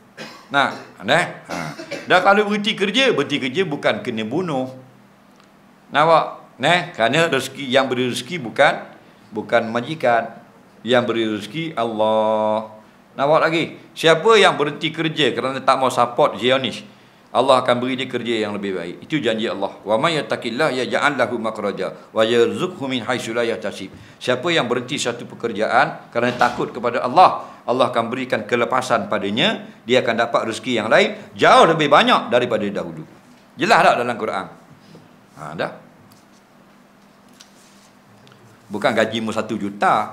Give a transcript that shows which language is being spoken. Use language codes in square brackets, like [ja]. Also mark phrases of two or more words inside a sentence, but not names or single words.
[ms] Dah kalau berhenti kerja bukan kena bunuh. Nampak? Kerana rezeki, yang beri rezeki bukan majikan. Yang beri rezeki Allah. Nampak lagi? Siapa yang berhenti kerja kerana tak mau support Zionis, Allah akan beri dia kerja yang lebih baik. Itu janji Allah. [ar] ومن يتق الله يجعل له مخرجا ويرزقه من حيث لا يحتسب. [ms] Siapa yang berhenti satu pekerjaan kerana takut kepada Allah, Allah akan berikan kelepasan padanya, dia akan dapat rezeki yang lain jauh lebih banyak daripada dahulu. Jelas tak dalam Quran? Dah. Bukan gajimu 1 juta.